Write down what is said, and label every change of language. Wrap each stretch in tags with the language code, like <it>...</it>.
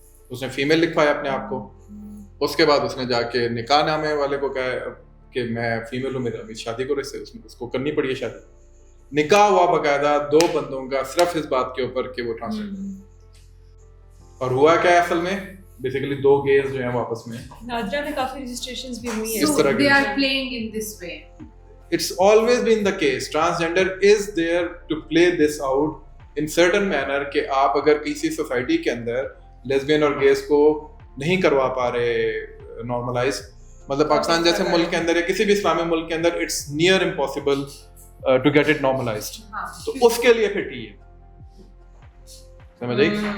<ur>اس نے فیمیل لکھوایا اپنے آپ کو. اس کے بعد اس نے جا کے نکاح نامے والے کو کہا کہ میں فیمیل ہوں, میری شادی کو اس کو کرنی پڑی ہے شادی. نکاح ہوا باقاعدہ 2 بندوں کا صرف اس بات کے اوپر کہ وہ ٹرانسجینڈر. اور ہوا کیا ہے اصل میں, بیسیکلی 2 گیز جو ہیں وہ آپس میں, نادرا میں کافی رجسٹریشنز بھی ہوئی ہیں اس طرح کی.</ur> <en>They are playing in this way. It's always been the case. Transgender is there to play this out in certain manner</en> <ur>کہ آپ اگر کسی سوسائٹی کے اندر لیسبین اور گیز کو نہیں کروا پا رہے نارملائز, مطلب پاکستان جیسے ملک کے اندر یا کسی بھی اسلامی ملک کے اندر</ur> <en>it's near impossible to get it normalized,</en> <ur>تو اس کے لیے پھر ٹی ہے, سمجھ آئی.</ur>